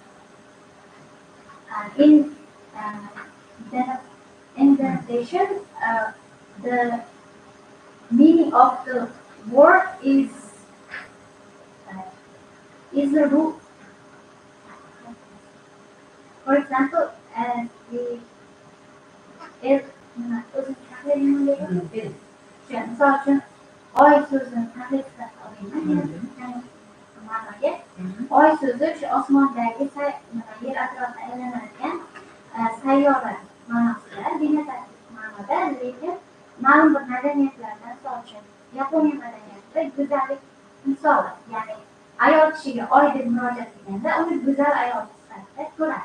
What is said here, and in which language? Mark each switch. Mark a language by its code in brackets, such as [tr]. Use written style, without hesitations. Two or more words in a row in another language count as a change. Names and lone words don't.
[en] in denotation, the meaning of the word is the root. For example, [uz] misol uchun oy so'zini tahlil qilib olayman. Ma'noga oy so'zi o'sha osmondagi yer atrofida aylanadigan sayyora ma'nosida, denotativ ma'noda, lekin ma'lum bir madaniyatlarda, misol uchun Yaponiya madaniyatida go'zallik misoli, ya'ni ayol kishiga oy deb murojaat qilganda uni go'zal ayol sifatida ko'radi.